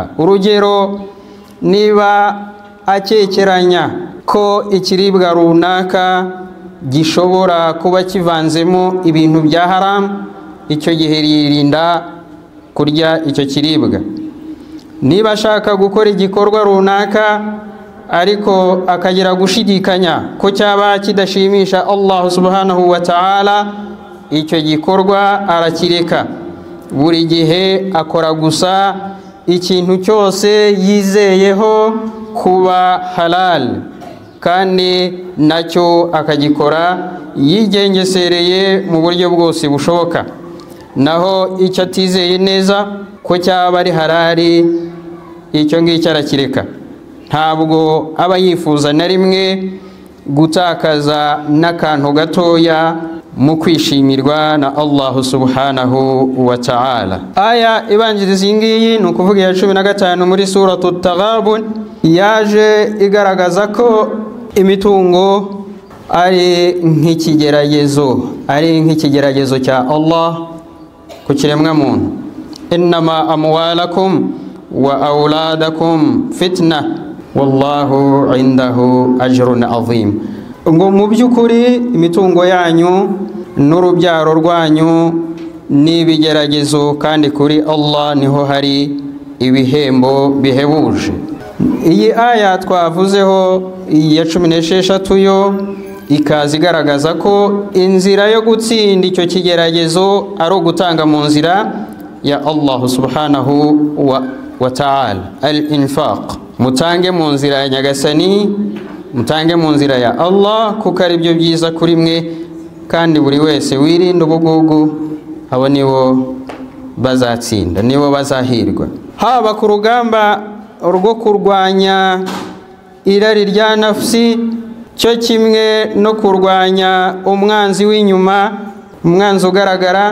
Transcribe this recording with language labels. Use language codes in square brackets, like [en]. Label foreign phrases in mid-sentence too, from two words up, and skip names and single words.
[rw] Urugero, niba akekeranya ko ikiribwa runaka gishobora kuba kivanzemo ibintu bya haram, icyo gihe yirinda kurya icyo kiribwa. Niba ashaka gukora igikorwa runaka ariko akagira gushidikanya ko cyaba kidashimisha [ar] الله سبحانه وتعالى, [rw] icyo gikorwa arakireka. Buri gihe akora gusa ikintu cyose yizeyeho kuba halal, kandi nacyo akagikora yigengesereye mu buryo bwose bushoboka. Naho icyo atizeye neza ko cyaba ari halali, icyo ngicyo arakireka. Ntabwo aba yifuza na rimwe gutakaza n'akantu gatoya mu kwishimirwa na [ar] الله سبحانه وتعالى. [rw] Aya ibanjiriza iyi ngiyi ni ukuvuga iya 15 muri suratu Taghabun, yaje igaragaza ko imitungo ari nk'ikigeragezo cya Allah ku kiremwa muntu. [ar] إنما أموالكم وأولادكم فتنة والله عنده أجر عظيم. [rw] Ngo mu by'ukuri imitungo yanyu n'urubyaro rwanyu ni ibigeragezo, kandi kuri Allah niho hari ibihembo bihebuje. Iyi aya twavuzeho ya 16 yo ikaza igaragaza ko inzira yo gutsinda icyo kigeragezo ari ugutanga mu nzira ya [ar] الله سبحانه وتعالى, [rw] al-infaq. Mutange mu nzira ya Nyagasani, mutange mu nzira ya Allah, kuko ari byo byiza kuri mwe, kandi buri wese wirinda ubugugu, abo nibo bazatsinda, nibo bazahirwa. Haba ku rugamba rwo kurwanya irari rya nafsi, cyo kimwe no kurwanya umwanzi w'inyuma, umwanzi ugaragara.